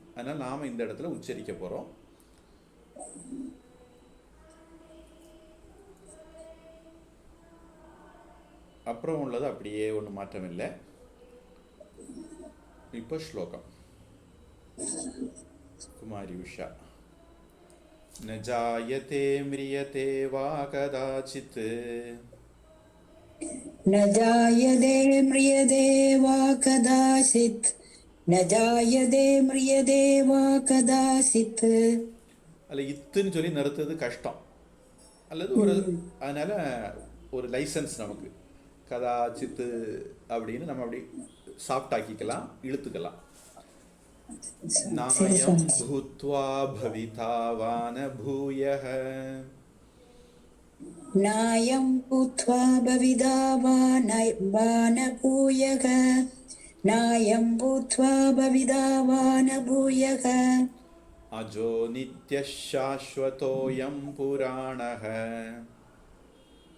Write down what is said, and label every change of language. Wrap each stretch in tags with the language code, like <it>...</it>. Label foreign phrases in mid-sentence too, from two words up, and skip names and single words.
<ta>அதனால் நாம் இந்த இடத்துல உச்சரிக்க போகிறோம். அப்புறம் உள்ளது அப்படியே ஒன்றும் மாற்றம் இல்லை. இப்போ ஸ்லோகம். குமாரி உஷா.</ta> <sa>न जायते म्रियते वा कदाचित् न जायते म्रियते वा कदाचित् न जायते म्रियते वा कदाचित्.</sa> <ta>அதில் இத்துன்னு சொல்லி நிறுத்துறது கஷ்டம், அல்லது ஒரு அதனால் ஒரு லைசன்ஸ் நமக்கு கதாச்சித்து அப்படின்னு நம்ம அப்படி சாஃப்ட் ஆக்கிக்கலாம், இழுத்துக்கலாம்.</ta> <sa>नायं भूत्वा भविता वान भूयः. नायं भूत्वा भविदा वान भूयः. नायं भूत्वा भविदा वान भूयः. अजो नित्यः शाश्वतोऽयं पुराणः.</sa>